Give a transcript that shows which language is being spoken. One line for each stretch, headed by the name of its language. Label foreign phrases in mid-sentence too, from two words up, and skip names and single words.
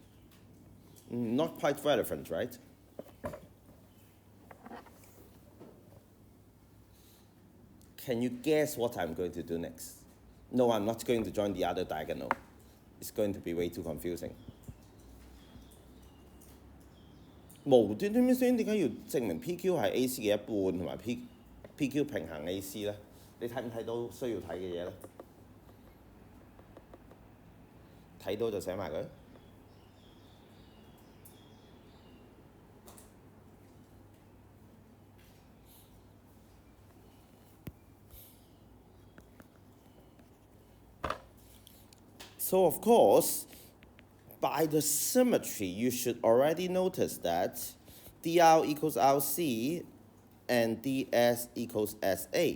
English: Not quite relevant, right? Can you guess what I'm going to do next? No, I'm not going to join the other diagonal. It's going to be way too confusing.
Cantonese: 無端端先點解要證明 PQ 係 AC 嘅一半同埋 PQ 平衡 AC 咧？你睇唔睇到需要睇嘅嘢咧？睇到就寫埋佢。
English: So of course, by the symmetry, you should already notice that dr equals rc and ds equals sa.